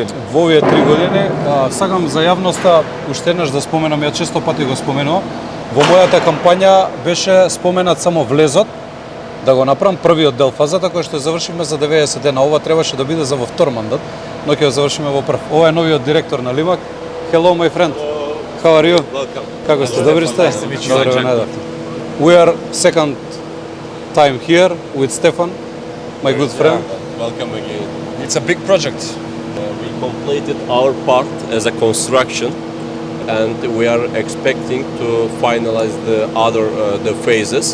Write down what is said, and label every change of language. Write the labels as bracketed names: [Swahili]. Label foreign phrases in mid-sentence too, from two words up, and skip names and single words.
[Macedonian] Во овие 3 години, сакам за јавноста уште еднаш да споменам, ја често пати го споменувам. Во мојата кампања беше споменат само влезот, да го направам првиот дел фазата кој што завршивме за 90 дена. Ова требаше да биде за во втор мандат, но ќе го завршиме во прв. Ова е новиот директор на Лимак. [English] Hello my friend. How are you? Welcome. [Macedonian] Како сте? Добри сте? Добро ве најдовте. [English] We are second time here with Stefan, my good friend. Welcome again. It's a big project. We completed our part as a construction, and we are expecting to finalize the other the phases.